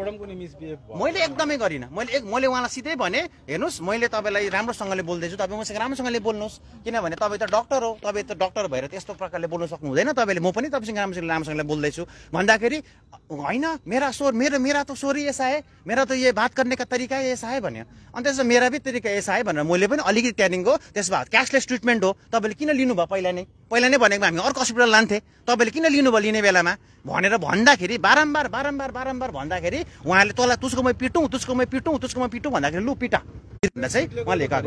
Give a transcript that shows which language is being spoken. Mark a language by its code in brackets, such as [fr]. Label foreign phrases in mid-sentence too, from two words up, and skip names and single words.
[ne] मैले एकदमै गरिनँ, मैले उहाँलाई सिधै भने हेर्नुहोस् मैले तपाईँलाई राम्रोसँगले बोल्दैछु, तपाईँ मसँग राम्रोसँगले बोल्नुहोस्, किनभने तपाईँ त डक्टर हो, तपाईँ त डक्टर भएर त्यस्तो प्रकारले बोल्नु सक्नु हुँदैन तपाईँले, म पनि तपाईँसँग राम्रोसँगले बोल्दैछु भन्दाखेरि होइन [hi] मेरा त स्वर ऐसा है, मेरा त ये बात करने का तरिका ऐसा है [ne] भन्यो। अन्त त्यसो [hi] मेरा भी तरिका ऐसा है [ne] भनेर मैले पनि अलिकति त्यहाँदेखिको त्यसो भए [en] cashless treatment [ne] हो, तपाईँले किन लिनुभयो? पहिला नै भनेको हामी अर्को हस्पिटल लान्थे, तपाईँले किन लिनुभयो लिने बेलामा भनेर भन्दाखेरि बारम्बार भन्दाखेरि उहाँले तँलाई तुसकोमै पिटौँ भन्दाखेरि लु पिटा चाहिँ उहाँले गएको।